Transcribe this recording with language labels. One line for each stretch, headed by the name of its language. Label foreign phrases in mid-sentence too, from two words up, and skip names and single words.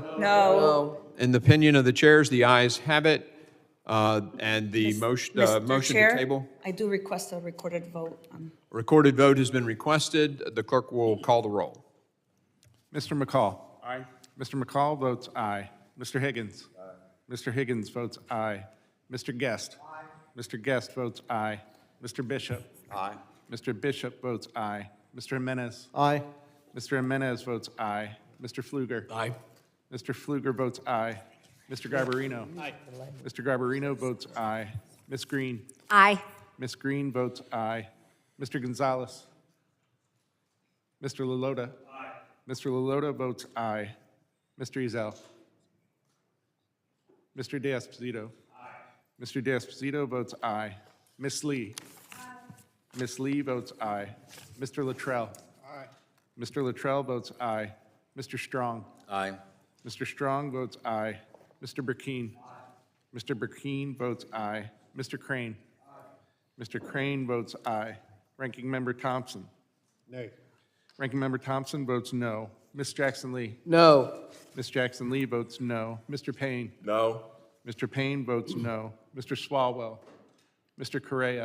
English: No. In the opinion of the chairs, the ayes have it. And the motion Mr. to Chair, table. I do request a recorded vote. Recorded vote has been requested. The clerk will call the roll. Mr. McCall. Aye. Mr. McCall votes aye. Mr. Higgins. Aye. Mr. Higgins votes aye. Mr. Guest. Aye. Mr. Guest votes aye. Mr. Bishop. Aye. Mr. Bishop votes aye. Mr. Jimenez. Aye. Mr. Jimenez votes aye. Mr. Pfluger. Aye. Mr. Pfluger votes aye. Mr. Garbarino. Aye. Mr. Garbarino votes aye. Ms. Green. Aye. Ms. Green votes aye. Mr. Gonzalez. Mr. Lalota. Aye. Mr. Lalota votes aye. Mr. Ezell. Mr. De-Esposito. Aye. Mr. De-Esposito votes aye. Ms. Lee. Aye. Ms. Lee votes aye. Mr. Luttrell. Aye. Mr. Luttrell votes aye. Mr. Strong. Aye. Mr. Strong votes aye. Mr. Burkeen. Aye. Mr. Burkeen votes aye. Mr. Crane. Aye. Mr. Crane votes aye. Ranking Member Thompson. Nay. Ranking Member Thompson votes no. Ms. Jackson Lee. No. Ms. Jackson Lee votes no. Mr. Payne. No. Mr. Payne votes no. Mr. Swalwell. Mr. Correa.